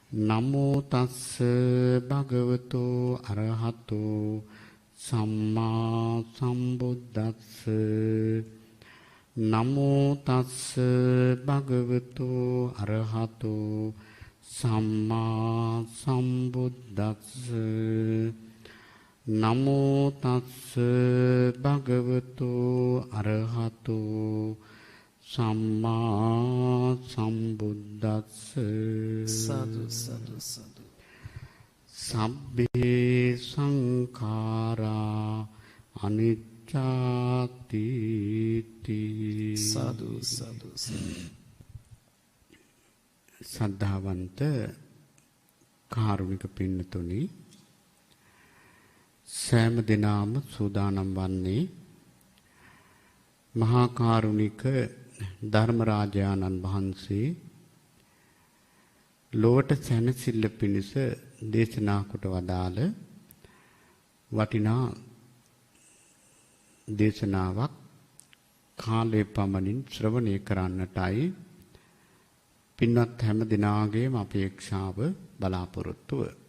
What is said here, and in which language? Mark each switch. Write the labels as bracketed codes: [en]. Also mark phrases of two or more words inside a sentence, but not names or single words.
[pi] නමෝ තස්ස භගවතු අරහතු සම්මා සම්බුද්දස්ස නමෝ තස්ස භගවතු අරහතු සම්මා සම්බුද්දස්ස නමෝ තස්ස භගවතු අරහතු සම්මා සම්බුද්දස්ස සාදු සාදු සාදු සබ්බේ සංඛාරා අනිච්චාති සාදු සාදු [si] සද්ධාවන්ත කාරුණික පින්නතුනි සෑම දිනම සූදානම් වන්නේ මහා කාරුණික ධර්මරාජානන් වහන්සේ ලොවට සැනසෙල්ල පිණිස දේශනා කොට වදාළ වටිනා දේශනාවක් කාලේ පමණින් ශ්‍රවණය කරන්නටයි පින්වත් හැම දිනාගේම අපේක්ෂාව බලාපොරොත්තුව.